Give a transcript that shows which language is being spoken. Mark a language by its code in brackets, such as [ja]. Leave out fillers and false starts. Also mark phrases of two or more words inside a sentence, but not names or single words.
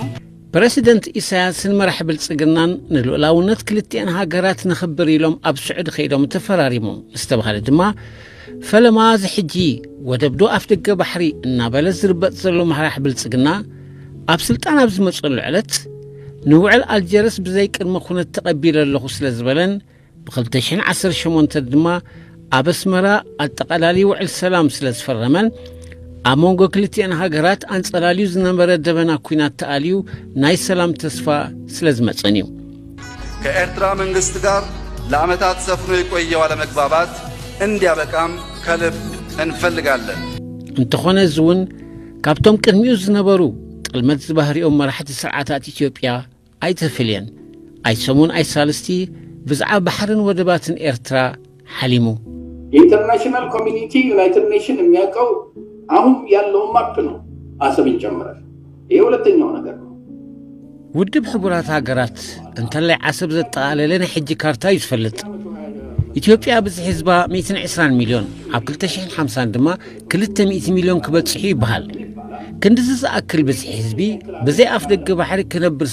[ti] ፕሬዚደንት ኢሳያስን መራሒ ብልጽግናን ንልኡላውነት ክልቲአን ሃገራት ንኽብር ኢሎም ኣብ ስዑድ ኸይዶም ተፈራሪሞም ዝተባሃለ ድማ ፈለማ ዝሕጂ ወደብዶ ኣፍ ደገ ባሕሪ እናበለ ዝርበጥ ዘሎ መራሒ ብልጽግና ኣብ ስልጣን ኣብ ዝመጸሉ ዕለት ንውዕል ኣልጀርስ ብዘይ ቅድመ ኩነት ተቐቢለ ኣለኹ ስለ ዝበለን ብ2018 ድማ ኣብ ኣስመራ ኣጠቓላሊ ውዕል ሰላም ስለ ዝፈረመን ኣብ መንጎ ክልቲአን ሃገራት አንጸላልዩ ዝነበረ ደበና ኩናት ተኣልዩ ናይ ሰላም ተስፋ ስለ ዝመጸን እዩ [am] ከኤርትራ መንግስት ጋር ለዓመታት ሰፍኖ የቆየው አለመግባባት እንዲያበቃም ከልብ እንፈልጋለን [ti] እንተኾነ ዝውን ካብቶም ቅድሚኡ ዝነበሩ ጥልመት ዝባህሪኦም መራሕቲ ስርዓታት ኢትዮጵያ ኣይተፈልየን ኣይሰሙን ኣይሳልስቲ ብዛዕባ ባሕርን ወደባትን ኤርትራ ሓሊሙ [en] international community United Nation [am] የሚያውቀው አሁን ያለው ማፕ ነው አሰብን ጨምራል ይሄ ሁለተኛው ነገር ነው [ti] ውድብ ሕቡራት ሃገራት እንተላይ ዓሰብ ዘጠቃለለ ሕጂ ካርታ ይፈልጥ ኢትዮጵያ ብዝሕ ህዝባ 120 ሚሊዮን ኣብ 2050 ድማ 200 ሚሊዮን ክበጽሑ ይበሃል ክንድዚ ዝኣክል ብዝሕ ህዝቢ ብዘይ ኣፍ ደገ ባሕሪ ክነብር